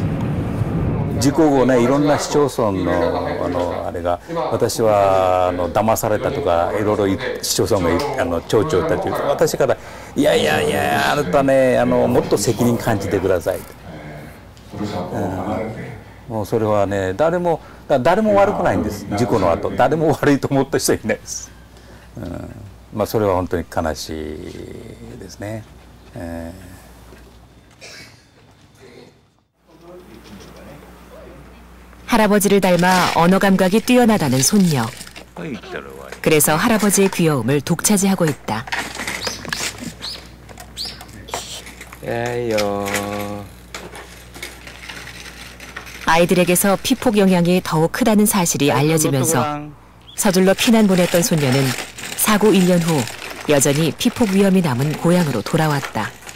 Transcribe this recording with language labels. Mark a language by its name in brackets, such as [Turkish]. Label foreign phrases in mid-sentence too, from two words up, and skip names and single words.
[Japanese] 事故後ねいろんな市町村のあれが私は騙されたとかいろいろ市町村が町長たち私から「いやいやいやあなたねもっと責任感じてください」 もうそれはね、誰も悪くないんです。事故の後、誰も悪いと思った人はいないです。まあそれは本当に悲しいですね。 [Korean] 할아버지를 닮아 언어 감각이 뛰어나다는 손녀. 그래서 할아버지의 귀여움을 독차지하고 있다. 아이들에게서 피폭 영향이 더욱 크다는 사실이 알려지면서 서둘러 피난 보냈던 손녀는 사고 1년 후 여전히 피폭 위험이 남은 고향으로 돌아왔다.